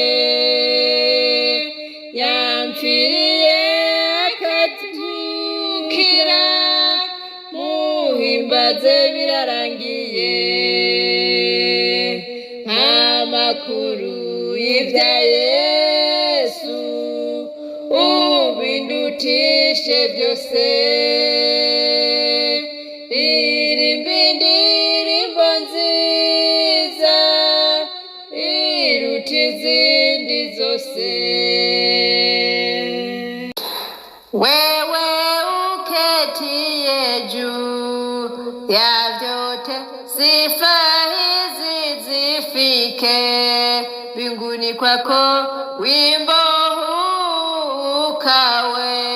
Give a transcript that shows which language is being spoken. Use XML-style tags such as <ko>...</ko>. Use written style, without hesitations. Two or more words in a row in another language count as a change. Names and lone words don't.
<rw>yamfiriye akatukira muhimbaze birarangiye nk'amakuru y'ibya Yesu ubindutishe byose ririmba indirimbo nziza iruta izindi zose</rw> <sw>wewe uketiye juu ya vyote sifa hizi zifike mbinguni kwako wimbo huu ukawe</sw>